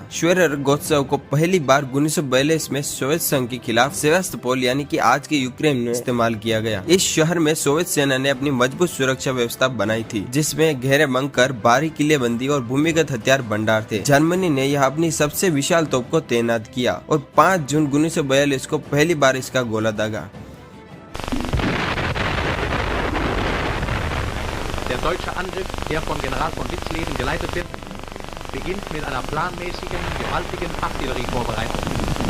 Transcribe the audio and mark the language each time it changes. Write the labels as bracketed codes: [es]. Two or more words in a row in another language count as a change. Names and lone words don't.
[hi] श्वेरगोत्सव को पहली बार 1942 में सोवियत संघ के खिलाफ सेवास्तोपोल यानी कि आज के यूक्रेन में इस्तेमाल किया गया। इस शहर में सोवियत सेना ने अपनी मजबूत सुरक्षा व्यवस्था बनाई थी, जिसमें गहरे बंकर, भारी किलेबंदी और भूमिगत हथियार भंडार थे। जर्मनी ने यह अपनी सबसे विशाल तोप को तैनात किया और 5 जून 1942 को पहली बार इसका गोला दागा। [de] Der deutsche Angriff, der von General von Witzleben geleitet wird, beginnt mit einer planmäßigen, gewaltigen Artillerievorbereitung.